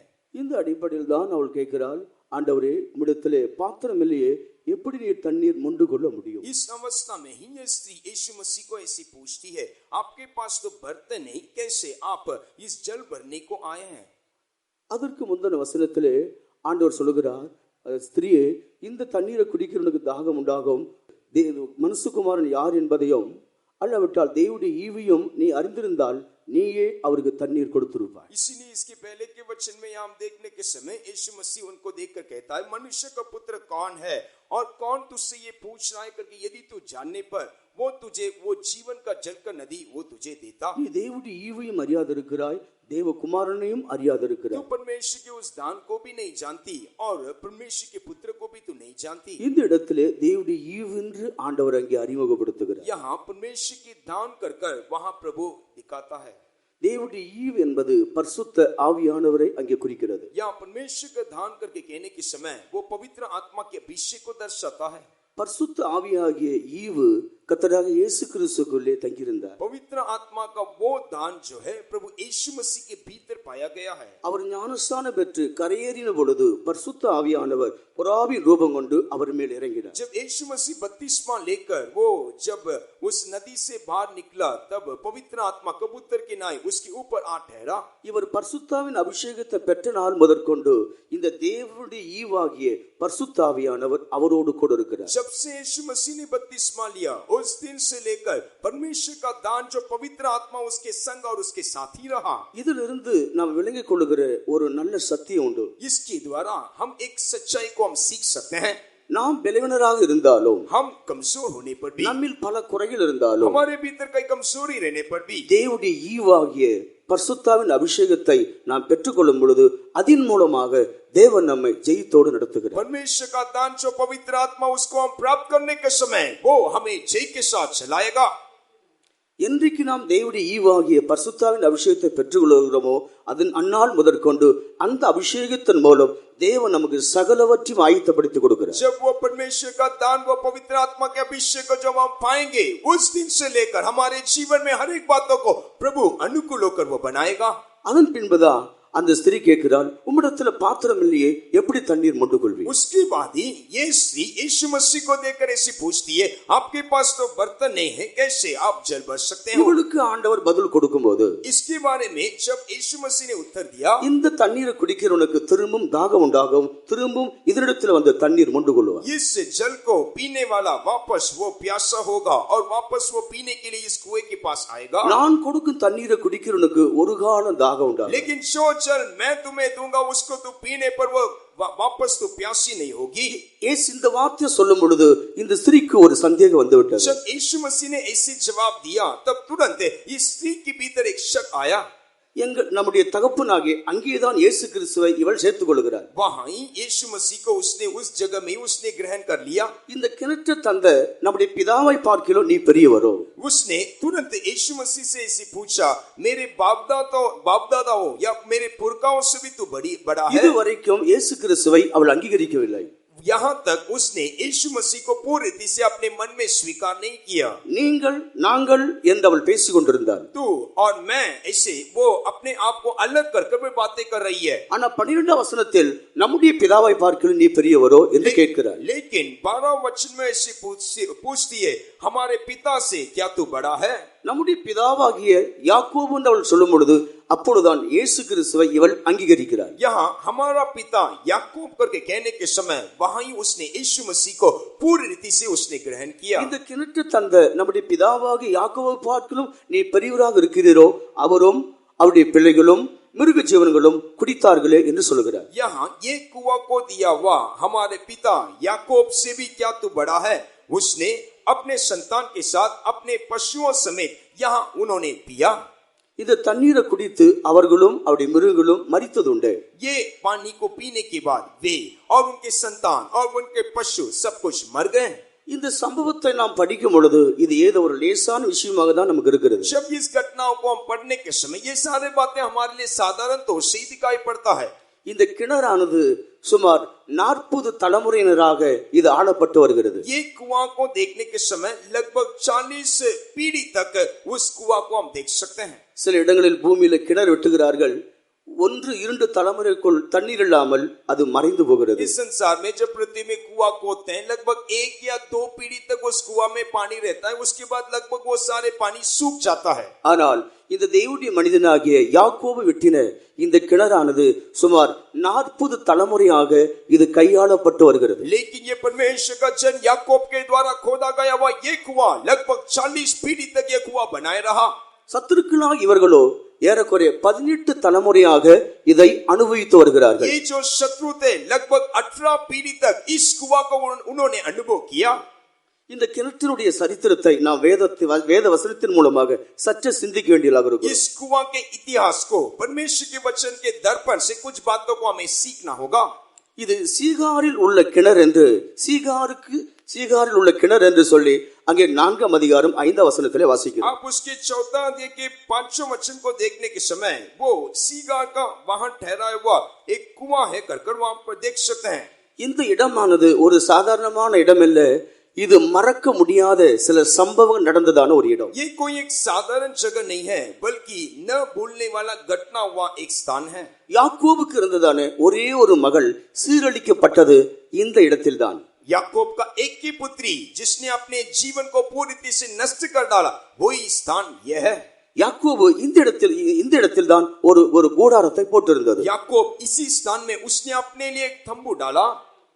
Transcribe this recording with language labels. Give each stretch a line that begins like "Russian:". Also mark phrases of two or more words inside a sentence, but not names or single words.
Tamil: இந்த அடிப்படையில் தான் அவள் கேட்கிறாள், ஆண்டவரே, உம்மிடத்திலே பாத்திரம் இல்லையே, எப்படி நீர் தண்ணீர் மொண்டு கொள்ள முடியும்?
Hindi: इस अवस्था में ही ये स्त्री यीशु मसीह को ऐसी पूछती है, आपके पास तो बर्तन नहीं, कैसे आप इस जल भरने को आए हैं?
Tamil: அதற்கு முந்தின வசனத்திலே ஆண்டவர் சொல்லுகிறார், ஸ்திரியே, இந்த தண்ணீரை குடிக்கிறவனுக்கு தாகம் உண்டாகும், மனுஷகுமாரன் யார் என்பதையும் அல்லாவிட்டால் தேவனுடைய ஈவையும் நீ அறிந்திருந்தால் நீயே அவருக்கு தண்ணீர் கொடுத்திருப்பாய்.
Hindi: इसीलिए इसके पहले के वचन में हम देखने के समय यीशु मसीह उनको देखकर कहता है, मनुष्य का पुत्र कौन है और कौन तुझसे ये पूछ रहा है करके, यदि तू जानने पर वो तुझे वो जीवन का जल का नदी वो तुझे देता.
Tamil: நீ தேவனுடைய ஈவையும் அறியாதிருக்கிறாய், தேவகுமாரனையும் அறியாதிருக்கிறாய்.
Hindi: तू परमेश्वर के उस दान को भी नहीं जानती और परमेश्वर के पुत्र को भी तू नहीं जानती.
Tamil: இந்த இடத்திலே தேவனுடைய ஈவு என்று ஆண்டவர் அங்கே அறிமுகப்படுத்துகிறார்.
Hindi: यहाँ परमेश्वर के दान कर कर वहाँ प्रभु दिखाता है.
Tamil: தேவனுடைய ஈவு என்பது பரிசுத்த ஆவியானவரை அங்கே குறிக்கிறது.
Hindi: यहाँ परमेश्वर का दान करके कहने के समय वो पवित्र आत्मा के अभिषेक को दर्शाता है.
Tamil: பரிசுத்த ஆவியாகிய ஈவு கர்த்தராகிய இயேசு கிறிஸ்துவுக்குள்ளே தங்கியிருந்தார்.
Hindi: पवित्र आत्मा का वो दान जो है प्रभु यीशु मसीह के भीतर पाया गया है.
Tamil: அவர் ஞானஸ்நானம் பெற்று கரையேறின பொழுது பரிசுத்த ஆவியானவர் புறாவின் ரூபம் கொண்டு அவர் மேல் இறங்கினார்.
Hindi: जब यीशु मसीह बपतिस्मा लेकर वो जब उस नदी से बाहर निकला, तब पवित्र आत्मा कबूतर के नाई उसके ऊपर आ ठहरा.
Tamil: இவர் பரிசுத்தாவின் அபிஷேகத்தை பெற்ற நாள் முதற்கொண்டு இந்த தேவனுடைய ஈவாகிய பரிசுத்த ஆவியானவர் அவரோடு கூட இருக்கிறார்.
Hindi: जब से यीशु मसीह ने बपतिस्मा लिया, उस दिन से लेकर परमेश्वर का दान जो पवित्र आत्मा उसके संग और उसके साथ ही रहा।
Tamil: இதிலிருந்து நாம் விளங்கிக் கொள்ளுகிற ஒரு நல்ல சத்தியம் உண்டு.
Hindi: इसके द्वारा हम एक सच्चाई को हम सीख सकते हैं।
Tamil: நாம் பலவீனராக இருந்தாலும்,
Hindi: हम कमजोर होने पर भी,
Tamil: நம்மில் பல குறைகள் இருந்தாலும்,
Hindi: हमारे भीतर कई कमजोरी रहने पर भी
Tamil: தேவனுடைய ஈவாகிய பரிசுத்தாவின் அபிஷேகத்தை நாம் பெற்றுக்கொள்ளும் பொழுது அதன் மூலமாக தேவன் நம்மை ஜெயத்தோடு நடத்துகிறார்.
Hindi: परमेश्वर का दान जो पवित्र आत्मा उसको हम प्राप्त करने के समय वो हमें जय के साथ चलाएगा।
Tamil: என்றைக்கு நாம் தேவனுடைய ஈவாகிய பரிசுத்தாவின் அபிஷேகத்தை பெற்றுக்கொள்கிறோமோ அதன் அந்நாள் முதற்கொண்டு அந்த அபிஷேகத்தின் மூலம் தேவன் நமக்கு சகலவற்றையும் ஆயத்தப்படுத்தி கொடுக்கிறார்.
Hindi: जब वो परमेश्वर का दान वो पवित्र आत्मा के अभिषेक को जब हम पाएंगे उस दिन से लेकर हमारे जीवन में हर एक बातों को प्रभु अनुकूल होकर वो बनाएगा।
Tamil: அதன் பின்புதான் அந்த ஸ்திரீ கேட்கிறாள், உம்மிடத்துல பாத்திரம் இல்லையே, எப்படி தண்ணீர் மொண்டு கொள்வீர்?
Hindi: उसके बाद ही ये स्त्री यीशु मसीह को देखकर ऐसी पूछती है, आपके पास तो बर्तन नहीं है, कैसे आप जल भर सकते हैं?
Tamil: இவளுக்கு ஆண்டவர் பதில் கொடுக்கும்போது
Hindi: इसके बारे में जब यीशु मसीह ने उत्तर दिया,
Tamil: இந்த தண்ணீரை குடிக்கிறவனுக்கு திரும்பவும் தாகம் உண்டாகும், திரும்பவும் இதனிடத்துல வந்து தண்ணீர் மொண்டு கொள்வார்.
Hindi: इस जल को पीने वाला वापस वो प्यासा होगा और वापस वो पीने के लिए इस कुएं के पास आएगा।
Tamil: நான் கொடுக்கும் தண்ணீரை குடிக்கிறவனுக்கு ஒரு காலம் தாகம் உண்டாகும்.
Hindi: लेकिन जो जल मैं तुम्हें दूंगा उसको तू पीने पर वो वापस तो प्यासी नहीं होगी।
Tamil: இயேசு இந்த வார்த்தையை சொல்லும் பொழுது இந்த ஸ்திரீக்கு ஒரு சந்தேகம் வந்து விட்டது.
Hindi: जब यीशु मसीह ने ऐसे जवाब दिया तब तुरंत इस स्त्री के भीतर एक शक आया।
Tamil: நம்முடைய தகப்பனாகிய அங்கேதான் இயேசு கிறிஸ்துவை இவள் சேர்த்துக் கொள்கிறார்.
Hindi: वहां ही यीशु मसीह को उसने उस जगह में उसने ग्रहण कर लिया।
Tamil: இந்த கிணற்றை தந்த நம்முடைய பிதாவை பார்க்கிலும் நீ பெரியவரோ?
Hindi: उसने तुरंत यीशु मसीह से ऐसे पूछा, मेरे बाप दादाओं या मेरे पुरखाओं से भी तू बड़ा है?
Tamil: இதுவரைக்கும் இயேசு கிறிஸ்துவை அவள் அங்கீகரிக்கவில்லை.
Hindi: यहाँ तक उसने यीशु मसीह को पूरी रीति से अपने मन में स्वीकार नहीं किया।
Tamil: நீங்கள் நாங்கள் என்று அவள் பேசிக் கொண்டிருந்தாள்.
Hindi: तू और मैं ऐसे वो अपने आप को अलग कर बातें कर रही है।
Tamil: ஆனா 12ஆம் வசனத்தில் நம்முடைய பிதாவை பார்க்கிலும் நீ பெரியவரோ என்று கேட்கிறார்.
Hindi: लेकिन 12 वचन में ऐसे पूछती है, हमारे पिता से क्या तू बड़ा है?
Tamil: நம்முடைய பிதாவாகிய யாக்கோபு என்று அவள் சொல்லும் பொழுது அப்பொழுதுதான் இயேசு கிறிஸ்துவை இவள் அங்கீகரிக்கிறார்.
Hindi: यहाँ हमारा पिता याकूब करके कहने के समय वहां ही उसने यीशु मसीह को पूरी रीति से उसने ग्रहण किया।
Tamil: இந்த கிணற்று தந்த நம்முடைய பிதாவாகிய யாக்கோபை பார்க்கிலும் நீ பெரியவராக இருக்கிறீரோ, அவரும் அவருடைய பிள்ளைகளும் மிருக ஜீவன்களும் குடித்தார்களே என்று சொல்கிறார்.
Hindi: यहाँ ये कुआं को दिया हुआ हमारे पिता याकूब से भी क्या तू बड़ा है? उसने अपने संतान के साथ अपने पशुओं समेत यहाँ उन्होंने पिया।
Tamil: இந்த தண்ணீரை குடித்து அவர்களும் அவருடைய மிருகங்களும் மரித்ததுண்டு.
Hindi: ये पानी को पीने के बाद वे और उनके संतान और उनके पशु सब कुछ मर गए।
Tamil: இந்த சம்பவத்தை நாம் படிக்கும் பொழுது இது ஏதோ ஒரு லேசான விஷயமாக தான் நமக்கு இருக்கிறது.
Hindi: जब इस घटनाओं को हम पढ़ने के समय ये सारी बातें हमारे लिए साधारण तो से ही दिखाई पड़ता है।
Tamil: இந்த கிணறானது சுமார் 40 தலைமுறையினராக இது ஆளப்பட்டு வருகிறது.
Hindi: ये कुआं को देखने के समय लगभग 40 पीढ़ी तक उस कुआं को हम देख सकते हैं।
Tamil: சில இடங்களில் பூமியில கிணறு வெட்டுகிறார்கள், 1-2 தலைமுறைக்குள் தண்ணீர் இல்லாமல் அது மறைந்து போகிறது.
Hindi: इस संसार में जब पृथ्वी में कुआं खोदते हैं लगभग 1 या 2 पीढ़ी तक उस कुआं में पानी रहता है, उसके बाद लगभग वो सारे पानी सूख जाता है।
Tamil: ஆனால் இந்த தேவனுடைய மனிதனாகிய யாக்கோபு வெட்டின இந்த கிணறானது சுமார் 40 தலைமுறையாக இது கையாளப்பட்டு வருகிறது.
Hindi: लेकिन ये परमेश्वर का जन याकूब के द्वारा खोदा गया हुआ ये कुआं लगभग 40 पीढ़ी तक ये कुआं बनाए रहा।
Tamil: சத்துருக்களாக இவர்களோ ஏறக்குறைய 18 தலைமுறையாக இதை அனுபவித்து வருகிறார்கள்.
Hindi: ये जो शत्रु थे लगभग 18 पीढ़ी तक इस कुआं को उन्होंने अनुभव किया।
Tamil: இந்த கிணற்றினுடைய சரித்திரத்தை நாம் வேத வசனத்தின் மூலமாக சற்று சிந்திக்க வேண்டியதாக இருக்கும்.
Hindi: इस कुआं के इतिहास को परमेश्वर के वचन के दर्पण से कुछ बातों को हमें सीखना होगा।
Tamil: இது சீகாரில் உள்ள கிணறு என்று சீகாரில் உள்ள கிணறு என்று சொல்லி அங்கே 4ஆம் அதிகாரம் 5ஆம் வசனத்திலே வாசிக்கிறோம்.
Hindi: आप उसके 4 अध्याय के 5वें वचन को देखने के समय वो सीगार का वहां ठहराया हुआ एक कुआं है कर वहां पर देख सकते हैं।
Tamil: இந்த இடமானது ஒரு சாதாரணமான இடம் அல்ல, இது மறக்க முடியாத சில சம்பவங்கள் நடந்ததான ஒரு இடம்.
Hindi: ये कोई एक साधारण जगह नहीं है बल्कि न भूलने वाला घटना हुआ एक स्थान है।
Tamil: யாக்கோபுக்கு இருந்ததான ஒரே ஒரு மகள் சீரழிக்கப்பட்டது இந்த இடத்தில்தான்.
Hindi: याकूब का एक ही पुत्री जिसने अपने जीवन को पूरी रीति से नष्ट कर डाला वही स्थान यह है।
Tamil: யாக்கோபு இந்த இடத்தில் தான் ஒரு கூடாரத்தை போட்டிருந்தது.
Hindi: याकूब इसी स्थान में उसने अपने लिए एक तंबू डाला।